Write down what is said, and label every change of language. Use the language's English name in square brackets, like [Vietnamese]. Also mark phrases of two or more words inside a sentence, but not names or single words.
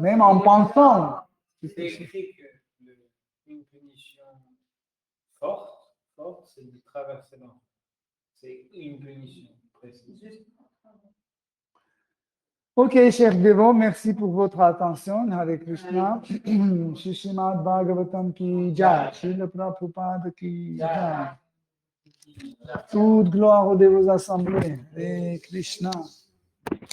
[French] Même en pensant. C'est écrit qu'une punition forte, c'est de traverser l'enfer. C'est une punition précise. Ok, chers dévots, merci pour votre attention. Hare Krishna. [Hindi] शिशिमद भागवतम की जय। श्रील प्रभुपाद की जय. [French] Toute gloire aux dévots assemblés. Hare Krishna.